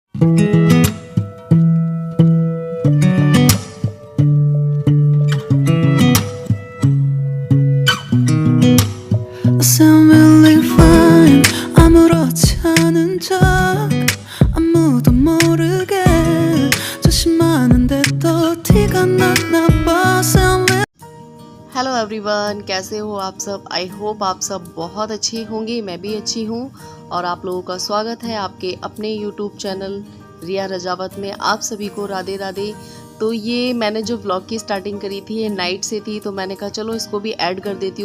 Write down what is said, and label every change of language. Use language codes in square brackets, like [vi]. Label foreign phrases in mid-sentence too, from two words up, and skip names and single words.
[en] I sound really fine. [ko] 아무렇지 않은 척 아무도 모르게 조심하는데 또 티가 났나 봐. [en] Sound hello everyone, [hi] कैसे हो आप सब। [en] I hope [hi] आप सब बहुत अच्छे होंगे। मैं भी अच्छी हूँ और आप लोगों का स्वागत है आपके अपने यूट्यूब चैनल रिया रजावत में। आप सभी को राधे राधे। तो ये मैंने जो व्लॉग की स्टार्टिंग करी थी ये नाइट से थी, तो मैंने कहा चलो इसको भी ऐड कर देती हूँ।